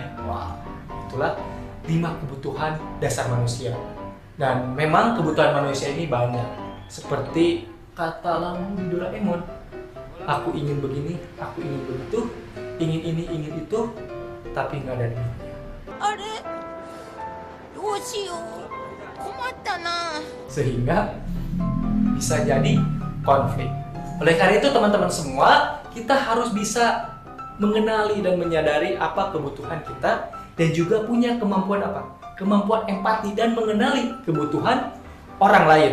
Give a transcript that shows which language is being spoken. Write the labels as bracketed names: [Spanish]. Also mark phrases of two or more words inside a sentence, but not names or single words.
[Indonesian] Wow, itulah 5 kebutuhan dasar manusia. Dan memang kebutuhan manusia ini banyak. Seperti kata lampu di Doraemon, aku ingin begini, aku ingin begitu, ingin ini, ingin itu, tapi nggak ada duitnya. [Japanese] あれどうしよう困ったな [Indonesian] Sehingga bisa jadi konflik. Oleh karena itu teman-teman semua, kita harus bisa mengenali dan menyadari apa kebutuhan kita dan juga punya kemampuan apa? Kemampuan empati dan mengenali kebutuhan orang lain.